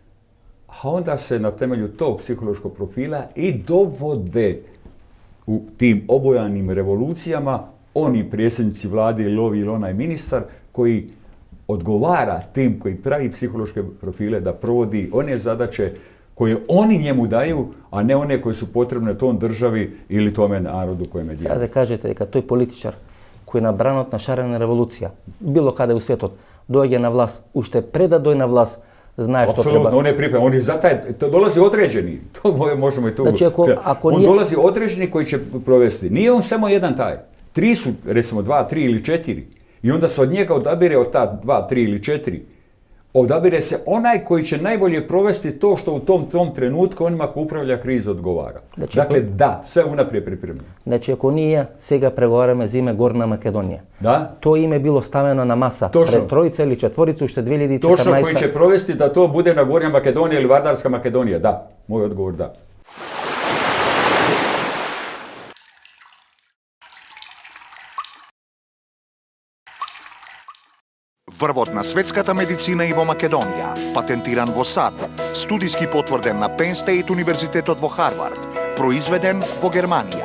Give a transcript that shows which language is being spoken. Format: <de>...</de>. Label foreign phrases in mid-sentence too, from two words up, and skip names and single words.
<hr>a onda se na temelju tog psihološkog profila i dovode u tim obojanim revolucijama oni predsjednici vlade ili ovi ili onaj ministar koji odgovara tim koji pravi psihološke profile da provodi one zadaće koje oni njemu daju, a ne one koje su potrebne tom državi ili tome narodu kojem je djeluje. Sada da kažete</hr> <mk>дека тој политичар кој е набран од нашарена револуција, било каде у светот, доаѓа на власт, уште пред да дојде на власт, знае што треба.</mk> <hr>Apsolutno, on je pripremljen, on je za taj, to dolazi određeni, to možemo i tu. Znači, ako on nije... dolazi određeni koji će provesti. Nije on samo jedan taj. 3 su, recimo 2, 3 ili 4. I onda se od njega odabire od ta 2, 3 ili 4. Odabire se onaj koji će najbolje provesti to što u tom trenutku onima ko upravlja krizu odgovara. Znači, dakle, da, sve unaprijed pripremljeno. Znači, ako</hr> <mk>ние сега преговараме за име Горна Македонија, то име било ставено на маса пред тројица или четворица уште 2014. Точно,</mk> <hr>koji će provesti da to bude na Gornja Makedonija ili Vardarska Makedonija, da. Moj odgovor da.</hr> <mk>Врвот на светската медицина и во Македонија, патентиран во САД, студиски потврден на Penn State Универзитетот во Харвард, произведен во Германија.</mk>